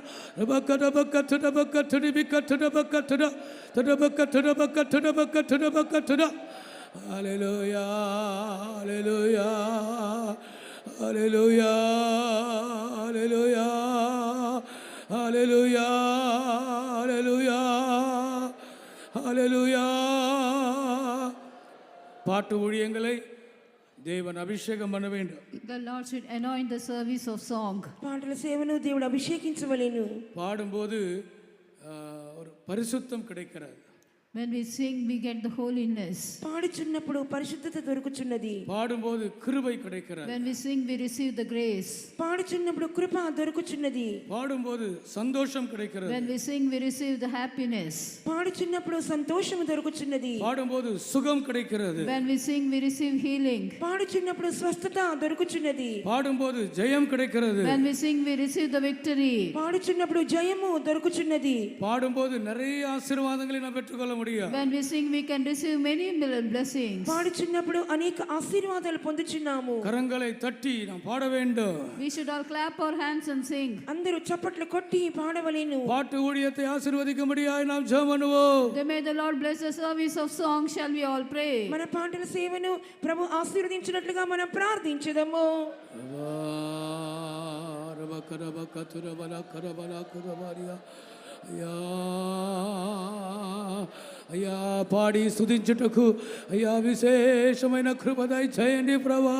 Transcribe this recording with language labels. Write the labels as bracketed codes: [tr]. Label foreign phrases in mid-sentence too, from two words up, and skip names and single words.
[te] హల్లెలూయా హల్లెలూయా హల్లెలూయా హల్లెలూయా హల్లెలూయా హల్లెలూయా హల్లెలూయా. [ta] பாட்டு ஊழியங்களை தேவன் அபிஷேகம் பண்ண வேண்டும். [en] The Lord should anoint the service of song. [te] పాటల సేవను దేవుడు అభిషేకించవలెను. [ta] பாடும்போது ஒரு பரிசுத்தம் கிடைக்கிறது. [en] When we sing, we get the holiness. [te] పాడుచున్నప్పుడు పరిశుద్ధత దొరుకుచున్నది. [ta] பாடும்போது கிருபை கிடைக்கிறது. [en] When we sing, we receive the grace. [te] పాడుచున్నప్పుడు కృప దొరుకుచున్నది. [ta] பாடும்போது சந்தோஷம் கிடைக்கிறது. [en] When we sing, we receive the happiness. [te] పాడుచున్నప్పుడు సంతోషము దొరుకుచున్నది. [ta] பாடும்போது சுகம் கிடைக்கிறது. [en] When we sing, we receive healing. [te] పాడుచున్నప్పుడు స్వస్థత దొరుకుచున్నది. [ta] பாடும்போது ஜெயம் கிடைக்கிறது. [en] When we sing, we receive the victory. [te] పాడుచున్నప్పుడు జయము దొరుకుచున్నది. [ta] பாடும்போது நிறைய ஆசீర్వాதங்களை நாம் பெற்றுக்கொள்ள முடியும். [en] When we sing, we can receive many blessings. [te] పాడుచున్నప్పుడు అనేక ఆశీర్వాదాలు పొందుచున్నాము. [ta] கரங்களை தட்டி நாம் பாட வேண்டும். [en] We should all clap our hands and sing. [te] అందరూ చప్పట్లు కొట్టి పాడవలెను. [ta] பாட்டு ஊழியத்தை ஆசீர்வதிக்கும்படியாய் நாம் ஜெபம் பண்ணுவோம். [en] Then may the Lord bless the service of song. Shall we all pray? [te] మన పాటల సేవను ప్రభు ఆశీర్వదించినట్లుగా మనం ప్రార్థించుదాము. అయ్యా పాడి స్తుతించుటకు అయ్యా విశేషమైన కృప దయచేయండి ప్రభా.